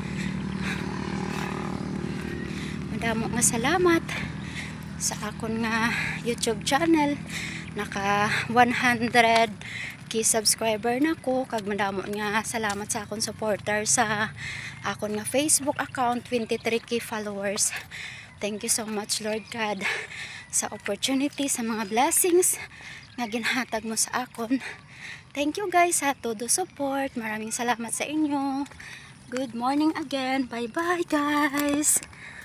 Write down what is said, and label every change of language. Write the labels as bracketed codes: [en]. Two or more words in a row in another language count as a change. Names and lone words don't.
[hil] Madamo nga salamat sa akon nga YouTube channel, naka 100k subscriber na ko, kag madamo nga salamat sa akon supporter sa akon nga Facebook account, 23k followers. [en] Thank you so much Lord God [hil] sa opportunity, sa mga blessings nga ginhatag mo sa akon. [en] Thank you guys [hil] sa todo [en] support. [tl] Maraming salamat sa inyo. [en] Good morning again. Bye bye guys.